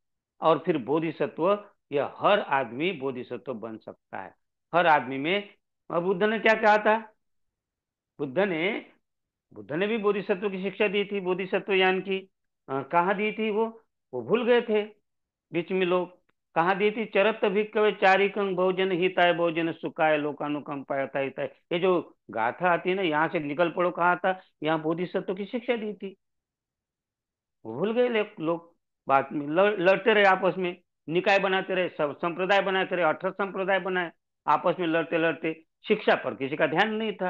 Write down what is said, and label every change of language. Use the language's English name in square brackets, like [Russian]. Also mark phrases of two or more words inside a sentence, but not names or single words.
[Hindi] और फिर बोधिसत्व, यह हर आदमी बोधिसत्व बन सकता है, हर आदमी में। और बुद्ध ने क्या कहा था, बुद्ध ने बुद्ध ने भी बोधिसत्व की शिक्षा दी थी, बोधिसत्व यान की। कहाँ दी थी वो भूल गए थे बीच में लोग। कहाँ दी थी, [Pali] चरत भिक्खवे चारिकं भोजन हिताय भोजन सुखाय लोकानुकंपाय हिताय। [Hindi] ये जो गाथा आती है ना, यहाँ से निकल पड़ो, कहा था, यहाँ बोधिसत्व की शिक्षा दी थी। वो भूल गए लोग, बात में लड़ते रहे आपस में, निकाय बनाते रहे, सब संप्रदाय बनाते रहे, 18 संप्रदाय बनाए, आपस में लड़ते लड़ते, शिक्षा पर किसी का ध्यान नहीं था।